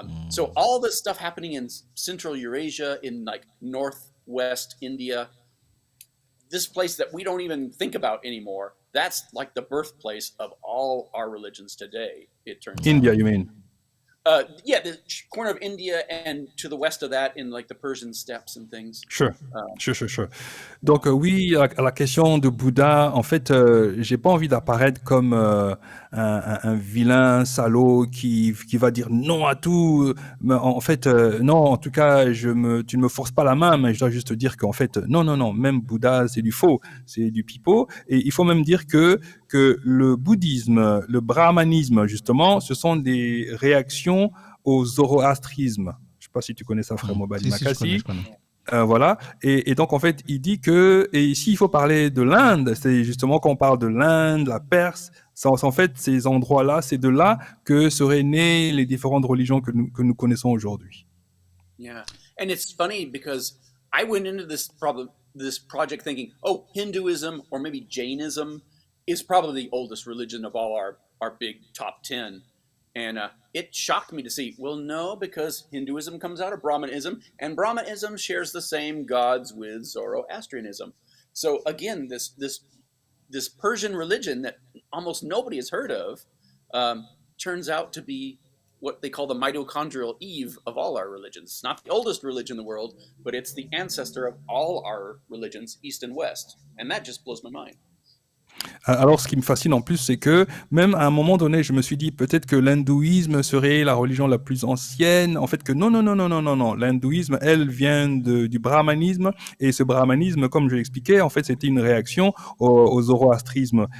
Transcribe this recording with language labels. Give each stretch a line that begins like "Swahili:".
English: So all this stuff happening in Central Eurasia, in like Northwest India, this place that we don't even think about anymore, that's like the birthplace of all our religions today, it turns India, out. you mean? Yeah, the corner of India and to the west of that in like the Persian steppes and things. Sure.
French: Donc oui, à la question de Bouddha, en fait, j'ai pas envie d'apparaître comme un vilain salaud qui va dire non à tout. Mais en fait, non, en tout cas, tu ne me forces pas la main, mais je dois juste te dire qu'en fait, non, même Bouddha, c'est du faux, c'est du pipeau. Et il faut même dire que le bouddhisme, le brahmanisme, justement, ce sont des réactions au zoroastrisme. Je sais pas si tu connais ça, frère Mobali Makassi. Je connais. Voilà. Et donc, en fait, il dit que, et ici, il faut parler de l'Inde. C'est justement quand on parle de l'Inde, la Perse, en fait, ces endroits-là, c'est de là que seraient nées les différentes religions que nous connaissons aujourd'hui.
English: Yeah. And it's funny because I went into this project thinking, oh, Hinduism or maybe Jainism is probably the oldest religion of all our big top 10. And it shocked me to see, well, no, because Hinduism comes out of Brahmanism, and Brahmanism shares the same gods with Zoroastrianism. So again, this Persian religion that almost nobody has heard of turns out to be what they call the mitochondrial Eve of all our religions. It's not the oldest religion in the world, but it's the ancestor of all our religions, East and West. And that just blows my mind.
French: Alors, ce qui me fascine en plus, c'est que même à un moment donné, je me suis dit peut-être que l'hindouisme serait la religion la plus ancienne. En fait, que non. L'hindouisme, elle, vient du brahmanisme. Et ce brahmanisme, comme je l'expliquais, en fait, c'était une réaction au zoroastrisme.